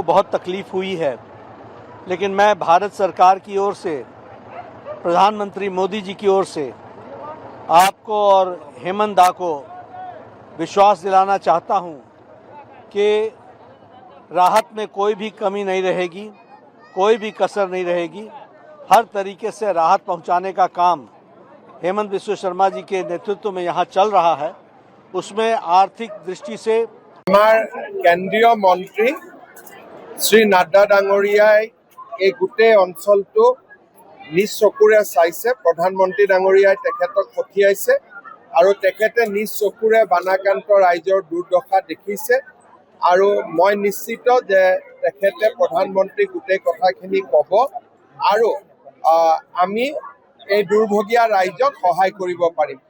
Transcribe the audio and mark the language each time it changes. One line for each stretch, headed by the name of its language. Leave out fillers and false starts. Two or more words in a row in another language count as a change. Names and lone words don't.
Hindi: बहुत तकलीफ हुई है, लेकिन मैं भारत सरकार की ओर से प्रधानमंत्री मोदी जी की ओर से आपको और हेमंत दा को विश्वास दिलाना चाहता हूं कि राहत में कोई भी कमी नहीं रहेगी, कोई भी कसर नहीं रहेगी। हर तरीके से राहत पहुंचाने का काम हेमंत बिस्व शर्मा जी के नेतृत्व में यहाँ चल रहा है। उसमें आर्थिक दृष्टि से
Assamese: কেন্দ্ৰীয় মন্ত্ৰী শ্ৰী নাড্ডা ডাঙৰীয়াই এই গোটেই অঞ্চলটো নিজ চকুৰে চাইছে। প্ৰধানমন্ত্ৰী ডাঙৰীয়াই তেখেতক পঠিয়াইছে আৰু তেখেতে নিজ চকুৰে বানাক্ৰান্ত ৰাইজৰ দুৰ্দশা দেখিছে আৰু মই নিশ্চিত যে তেখেতে প্ৰধানমন্ত্ৰীক গোটেই কথাখিনি ক'ব আৰু আমি এই দুৰ্ভগীয়া ৰাইজক সহায় কৰিব পাৰিম।